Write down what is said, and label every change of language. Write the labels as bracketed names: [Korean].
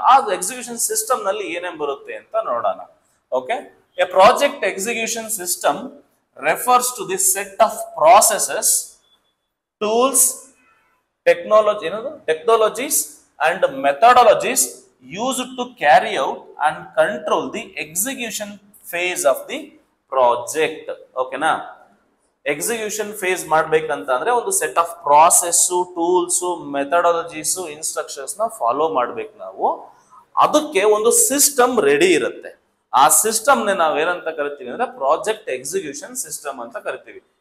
[Kannada] ಆ execution system ನಲ್ಲಿ ಏನೇನ್ ಬರುತ್ತೆ ಅಂತ ನೋಡೋಣ. [English] Okay, a project execution system refers to this set of processes, tools, technologies and methodologies used to carry out and control the execution phase of the project. Okay na? [Kannada] Execution phase ಮಾಡ್ಬೇಕಂತ ಅಂದ್ರೆ ಒಂದು set of process, tools, methodologies, instructions ನ follow ಮಾಡ್ಬೇಕು ನಾವು. ಅದಕ್ಕೆ ಒಂದು system ready ಇರುತ್ತೆ. ಆ ಸಿಸ್ಟಮ್ ನೇ ನಾವೇನಂತ ಕರಿತೀವಿ ಅಂದ್ರೆ ಪ್ರಾಜೆಕ್ಟ್ ಎಕ್ಸಿಕ್ಯೂಷನ್ ಸಿಸ್ಟಮ್ ಅಂತ ಕರಿತೀವಿ.